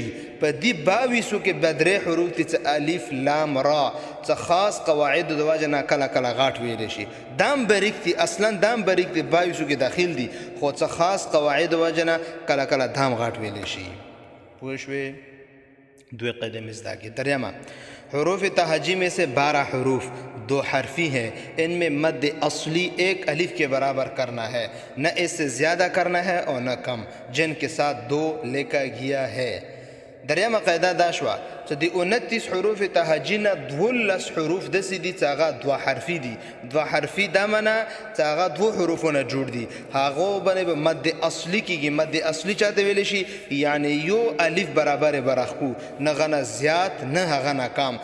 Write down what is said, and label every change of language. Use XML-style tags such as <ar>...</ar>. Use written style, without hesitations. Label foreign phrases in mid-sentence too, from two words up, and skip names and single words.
<ps>په دې 22 کې به 3 حروف دي چې الف، لام، را چې خاص قواعدو د وجې نه کله کله غټ ویلی شي. دام باریک دي، اصلا دام باریک دي، 22 کې داخل دي، خو څه خاص قواعدو د وجې نه کله کله دام غټ ویلی شي. پوه شوې؟ دوی قاعده مې زده کړې.</ps> <ur>دریمه: حروف تهجی میں سے 12 حروف 2 حرفی ہیں. ان میں مد اصلی 1 الف کے برابر کرنا ہے، نہ اس سے زیادہ کرنا ہے اور نہ کم، جن کے ساتھ 2 لکھا گیا ہے.</ur> <ps>دریمه قاعده دا شوه چې د 29 حروف تهجی نه 12 حروف داسې دي چې هغه 2 حرفي دي. 2 حرفي دا معنا چې هغه 2 حروفونه جوړ دي، هغو باندې به مد اصلي کېږي. مد اصلي چاته ویلی شي؟ یعنی یو الف برابر به راښکو، نه هغه زیات نه هغه نه کم.</ps>